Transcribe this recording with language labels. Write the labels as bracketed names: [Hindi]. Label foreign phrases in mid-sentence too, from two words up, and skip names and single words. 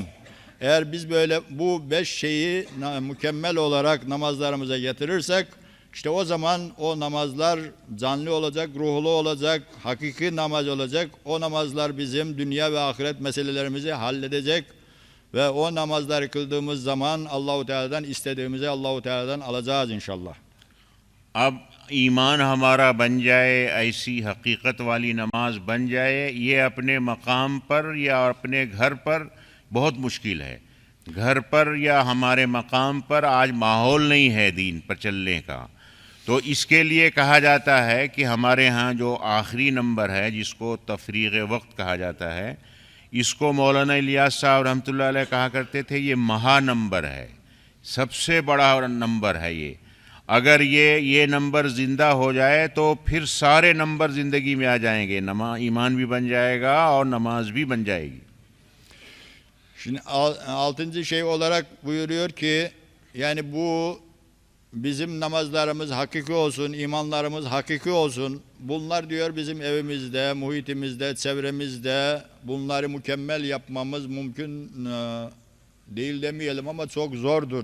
[Turkish] Eğer biz böyle bu 5 şeyi mükemmel olarak namazlarımıza getirirsek, işte o zaman o namazlar canlı olacak, ruhlu olacak, hakiki namaz olacak. O namazlar bizim dünya ve ahiret meselelerimizi halledecek. Ve o namazları kıldığımız zaman Allahu Teala'dan istediğimizi Allahu Teala'dan alacağız inşallah. [Hindi] अब ईमान हमारा बन जाए, ऐसी हकीकत वाली नमाज बन जाए, ये अपने मकाम पर या अपने घर पर बहुत मुश्किल है। घर पर या हमारे मकाम पर आज माहौल नहीं है दीन पर चलने का। तो इसके लिए कहा जाता है कि हमारे यहाँ जो आखिरी नंबर है जिसको तफरीग वक्त कहा जाता है, इसको मौलाना इलियास साहब [Arabic] رحمة الله عليه [Hindi] कहा करते थे ये महा नंबर है, सबसे बड़ा नंबर है ये। अगर ये नंबर ज़िंदा हो जाए तो फिर सारे नंबर ज़िंदगी में आ जाएंगे, ईमान भी बन जाएगा और नमाज भी बन जाएगी. [Turkish] Şimdi altıncı şey olarak buyuruyor ki yani bu bizim namazlarımız hakiki olsun, imanlarımız hakiki olsun. Bunlar diyor bizim evimizde, muhitimizde, çevremizde bunları mükemmel yapmamız mümkün değil demeyelim ama çok zordur.